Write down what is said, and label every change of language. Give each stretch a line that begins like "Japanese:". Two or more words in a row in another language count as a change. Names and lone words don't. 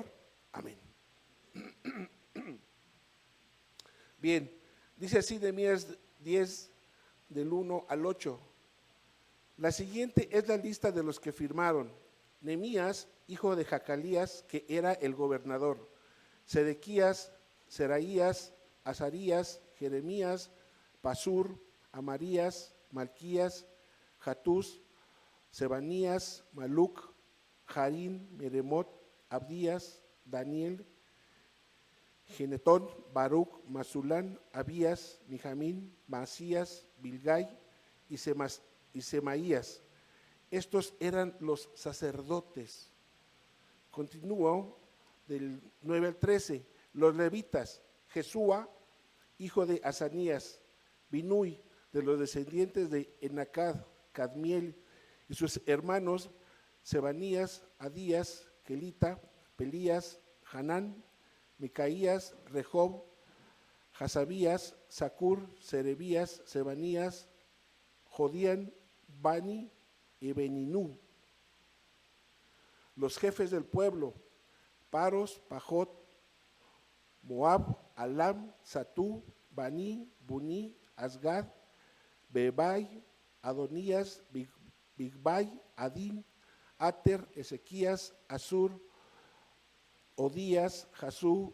Spanish: Amén. Bien, dice así Nehemías 10, del 1 al 8. La siguiente es la lista de los que firmaron: Nehemías, hijo de Jacalías, que era el gobernador; Sedequías, Seraías, Azarías, Jeremías, Pasur, Amarías, Malquías, Jatús, Sebanías, Maluc, Jarín, Meremot, Abdías, Daniel, Genetón, Baruch, Masulán, Abías, Mijamín, Masías, Bilgai y Semaías. Estos eran los sacerdotes. Continúo del 9 al 13. Los levitas: Jesúa, hijo de Asanías; Binui, de los descendientes de Enacad; Cadmiel y sus hermanos Sebanías, Adías, Kelita, Pelías, Hanán, Micaías, Rehob, Hasabías, Zacur, Serebías, Sebanías, Jodían, Bani y Beninú. Los jefes del pueblo, Paros, Pajot, Moab, Alam, Satú, Bani, Buní, Asgad, Bebai, Adonías, Bigbai, Adín, Ater, Ezequías, Asur, Odías, Jasú,